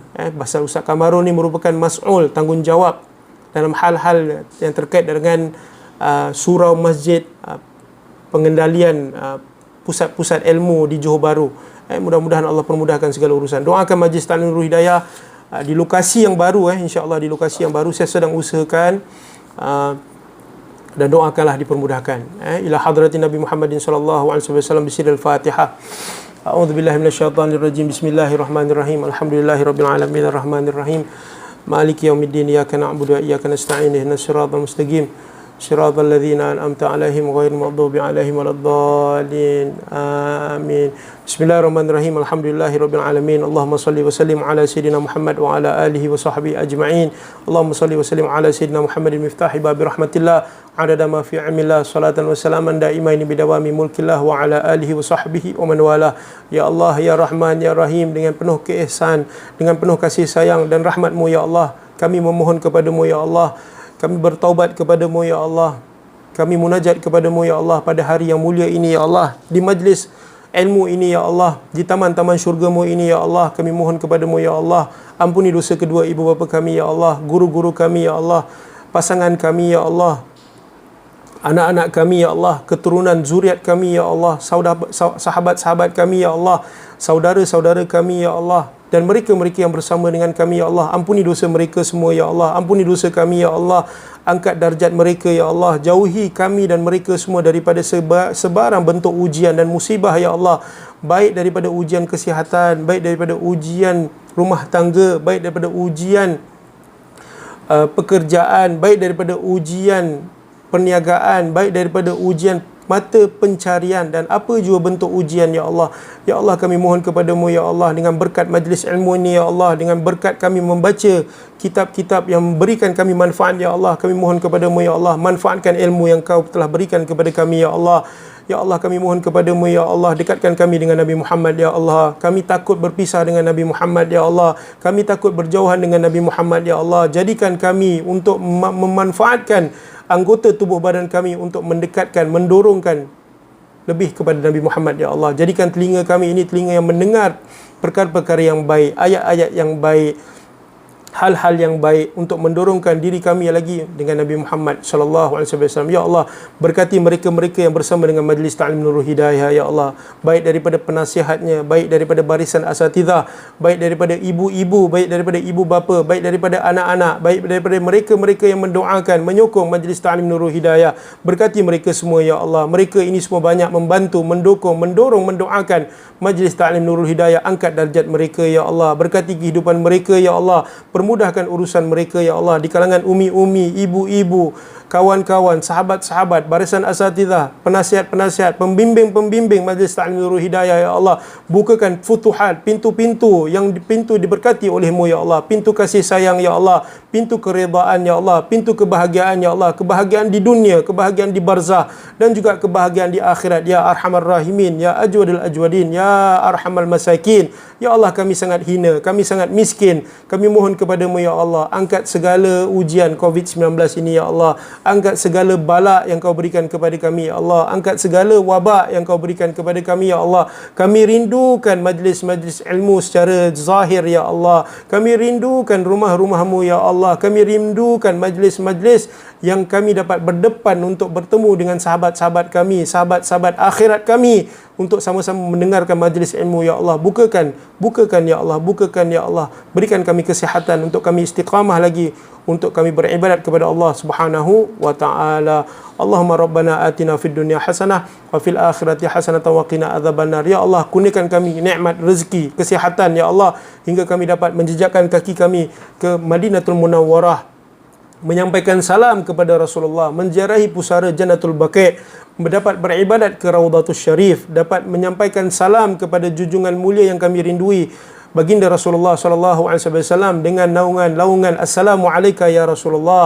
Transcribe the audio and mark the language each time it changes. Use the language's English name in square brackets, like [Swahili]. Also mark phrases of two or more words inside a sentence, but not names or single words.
[Malay] Pasal Ustaz Kamarul ni merupakan mas'ul, tanggungjawab dalam hal-hal yang terkait dengan surau masjid, pengendalian pusat-pusat ilmu di Johor Bahru. Mudah-mudahan Allah permudahkan segala urusan. Doakan Majlis Ta'lim Nurul Hidayah di lokasi yang baru, [Arabic] إن شاء الله [Malay] di lokasi yang baru saya sedang usahakan, dan doakanlah dipermudahkan. [Arabic] إلى حضرة النبي محمد صلى الله عليه وسلم بسر الفاتحة. أعوذ بالله من الشيطان الرجيم. بسم الله الرحمن الرحيم. الحمد لله رب العالمين الرحمن الرحيم. مالك يوم الدين. إياك نعبد وإياك نستعين. اهدنا الصراط المستقيم. صراط الذين أنعمت عليهم غير المغضوب عليهم ولا الضالين آمين. بسم الله الرحمن الرحيم. الحمد لله رب العالمين. اللهم صل وسلم على سيدنا محمد وعلى آله وصحبه أجمعين. اللهم صل وسلم على سيدنا محمد مفتاح باب رحمة الله عدد ما في علم الله صلاة وسلاما دائمين بدوام ملك الله وعلى آله وصحبه ومن والاه. يا الله، يا رحمن، يا رحيم, [Malay] dengan penuh keihsan, dengan penuh kasih sayang dan rahmat-Mu ya Allah, kami memohon kepadamu ya Allah, kami bertaubat kepadamu ya Allah, kami munajat kepadamu ya Allah pada hari yang mulia ini ya Allah, di majlis ilmu ini ya Allah, di taman-taman syurga-Mu ini ya Allah, kami mohon kepadamu ya Allah, ampuni dosa kedua ibu bapa kami ya Allah, guru-guru kami ya Allah, pasangan kami ya Allah, anak-anak kami ya Allah, keturunan zuriat kami ya Allah, sahabat-sahabat kami ya Allah, saudara-saudara kami ya Allah, dan mereka-mereka yang bersama dengan kami ya Allah, ampuni dosa mereka semua ya Allah, ampuni dosa kami ya Allah, angkat darjat mereka ya Allah, jauhi kami dan mereka semua daripada sebarang bentuk ujian dan musibah ya Allah, baik daripada ujian kesihatan, baik daripada ujian rumah tangga, baik daripada ujian pekerjaan, baik daripada ujian perniagaan, baik daripada ujian mata pencarian dan apa jua bentuk ujian ya Allah. Ya Allah, kami mohon kepadamu ya Allah, dengan berkat majlis ilmu ini ya Allah, dengan berkat kami membaca kitab-kitab yang memberikan kami manfaat ya Allah, kami mohon kepadamu ya Allah, manfaatkan ilmu yang kau telah berikan kepada kami ya Allah. Ya Allah, kami mohon kepadamu ya Allah, dekatkan kami dengan Nabi Muhammad ya Allah. Kami takut berpisah dengan Nabi Muhammad ya Allah, kami takut berjauhan dengan Nabi Muhammad ya Allah. Jadikan kami untuk memanfaatkan anggota tubuh badan kami untuk mendekatkan, mendorongkan lebih kepada Nabi Muhammad ya Allah. Jadikan telinga kami ini telinga yang mendengar perkara-perkara yang baik, ayat-ayat yang baik, hal-hal yang baik untuk mendorongkan diri kami lagi dengan Nabi Muhammad [Arabic] صلى الله عليه وسلم. [Malay] Ya Allah, berkati mereka-mereka yang bersama dengan Majlis Ta'lim Nurul Hidayah ya Allah, baik daripada penasihatnya, baik daripada barisan asatidzah, baik daripada ibu-ibu, baik daripada ibu bapa, baik daripada anak-anak, baik daripada mereka-mereka yang mendoakan, menyokong Majlis Ta'lim Nurul Hidayah. Berkati mereka semua ya Allah. Mereka ini semua banyak membantu, mendukung, mendorong, mendoakan Majlis Ta'lim Nurul Hidayah. Angkat darjat mereka ya Allah. Berkati kehidupan mereka ya Allah. Permudahkan urusan mereka ya Allah, di kalangan umi-umi, ibu-ibu, kawan-kawan, sahabat-sahabat, barisan asatidzah, penasihat-penasihat, pembimbing-pembimbing Majlis Ta'lim Nurul Hidayah ya Allah. Bukakan futuhat, pintu-pintu yang pintu diberkati oleh-Mu ya Allah, pintu kasih sayang ya Allah, pintu keredaan ya Allah, pintu kebahagiaan ya Allah, kebahagiaan di dunia, kebahagiaan di barzah, dan juga kebahagiaan di akhirat. [Arabic] يا أرحم الراحمين، يا أجود الأجودين، يا أرحم المساكين. [Malay] Ya Allah, kami sangat hina, kami sangat miskin, kami mohon kepadamu ya Allah, angkat segala ujian COVID-19 ini ya Allah, angkat segala bala yang kau berikan kepada kami ya Allah, angkat segala wabak yang kau berikan kepada kami ya Allah. Kami rindukan majlis-majlis ilmu secara zahir ya Allah, kami rindukan rumah-rumah-Mu ya Allah, kami rindukan majlis-majlis yang kami dapat berdepan untuk bertemu dengan sahabat-sahabat kami, sahabat-sahabat akhirat kami, untuk sama-sama mendengarkan majlis ilmu ya Allah. Bukakan ya Allah, bukakan ya Allah, berikan kami kesihatan untuk kami istiqamah lagi, untuk kami beribadat kepada Allah [Arabic] سبحانه وتعالى. اللهم ربنا آتنا في الدنيا حسنة وفي الآخرة حسنة وقنا عذاب النار. [Malay] Ya Allah, kurniakan kami nikmat rezeki, kesihatan ya Allah, hingga kami dapat menjejakkan kaki kami ke Madinatul Munawwarah, menyampaikan salam kepada Rasulullah, menziarahi pusara Jannatul Baqi', dapat beribadat ke Raudhatus Syarif, dapat menyampaikan salam kepada junjungan mulia yang kami rindui, baginda Rasulullah [Arabic] صلى الله عليه وسلم, [Malay] dengan naungan [Arabic] السلام عليك يا رسول الله.